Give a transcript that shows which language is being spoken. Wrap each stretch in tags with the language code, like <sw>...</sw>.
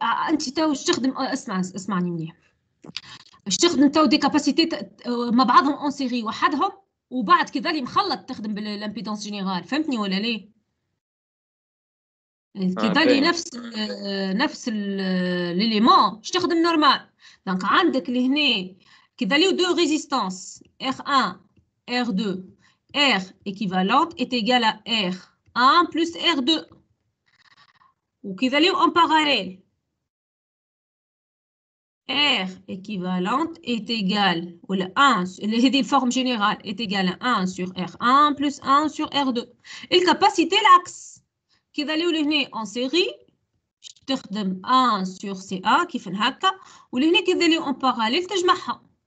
<ar>انت تو تخدم اسمعني منيح باش تخدم تو دي كاباسيتي مع بعضهم اون سيري وحدهم وبعد كذا لي مخلط تخدم بالامبيدونس جينيرال فهمتني ولا ليه؟ كذا لي نفس ليليمون باش تخدم نورمال. دونك عندك لهنا كذا لي دو ريزيستانس</ar> <fr>R1 R2 R équivalente est égale à R1 plus R2</fr> <ar>وكذا لي</ar> <fr>en parallèle R équivalente est égale ou le 1</fr> <ar>هذه الفورم</ar> <fr>générale est égale à 1 sur R1 plus 1 sur R2.</fr> <ar>الكاباسيتي العكس كذا لي هنا en série تخدم</ar> <fr>1 sur CA</fr> <ar>كيف هكا ولهنا كذا لي</ar> <fr>en parallèle</fr> <ar>تجمعها.</ar>